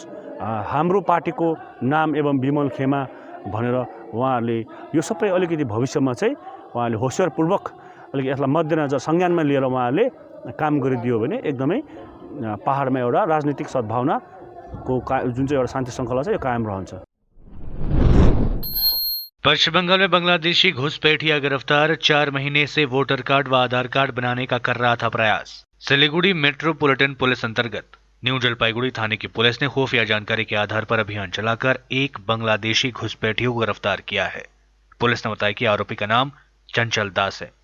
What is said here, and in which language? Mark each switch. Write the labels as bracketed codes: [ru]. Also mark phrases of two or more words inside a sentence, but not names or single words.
[ne] हाम्रो पार्टीको नाम एवं बिमल खेमा भनेर उहाँहरूले यो सबै अलिकति भविष्यमा चाहिँ उहाँहरूले होसियारपूर्वक अलिकति यसलाई मध्यनजर संज्ञानमा लिएर उहाँहरूले काम गरिदियो भने एकदमै पहाडमा एउटा राजनीतिक सद्भावनाको जुन चाहिँ एउटा शान्ति श्रृङ्खला छ, यो कायम रहन्छ। [hi] पश्चिम बंगाल में बांग्लादेशी घुसपैठिया गिरफ्तार, 4 महीने से वोटर कार्ड व आधार कार्ड बनाने का कर रहा था प्रयास। सिलीगुड़ी मेट्रोपॉलिटन पुलिस अंतर्गत न्यू जलपाईगुड़ी थाने की पुलिस ने खुफिया जानकारी के आधार पर अभियान चलाकर एक बांग्लादेशी घुसपैठियों को गिरफ्तार किया है। पुलिस ने बताया कि आरोपी का नाम चंचल दास है।